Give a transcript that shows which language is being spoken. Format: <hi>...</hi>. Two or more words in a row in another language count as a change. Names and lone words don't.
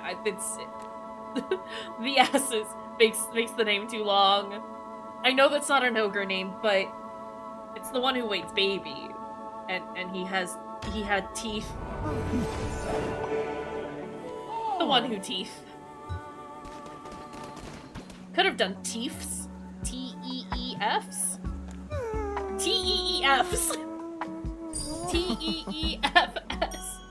<en>It's the S's makes the name too long. I know that's not an ogre name, but it's the one who waits baby. And he had teeth. The one who teeth. Could have done teefs. T-E-E-Fs? T-E-E-Fs. T-E-E-F-S.</en>